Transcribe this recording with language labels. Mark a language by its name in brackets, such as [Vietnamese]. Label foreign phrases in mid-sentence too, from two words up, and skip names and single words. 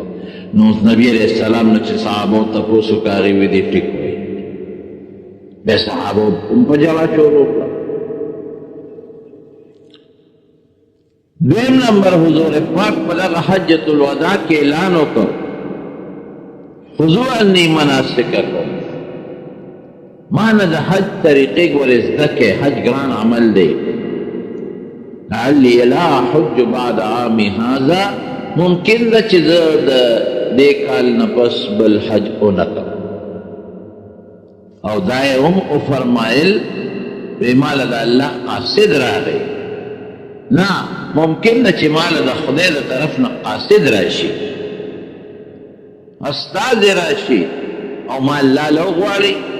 [Pashto] نو نبي [Arabic] علیہ السلام [Pashto] نه چې صحابو تپوس وکړ هغې وی دی ټیک وی، بیا صحابو هم په ژړا شروع کړه. دویم نمبر حضور پاک په دغه حجة الوداع کې اعلان وکړ [Arabic] خذوا عني مناسککم، [Pashto] ما نه د حج طریقې ګورې زده کړې، حج ګران عمل دی. [Arabic] لعلی لا حج بعد عامی هذا، [Pashto] ممکن ده چې زه د دې کال نه پس بل حج ونه کړم. او دا یې هم وفرمایل وی ماله د الله قاصد راغی، نه ممکن ده چې ماله د خدای د طرف نه قاصد راشي، استازی راشي او ما الله له وغواړي.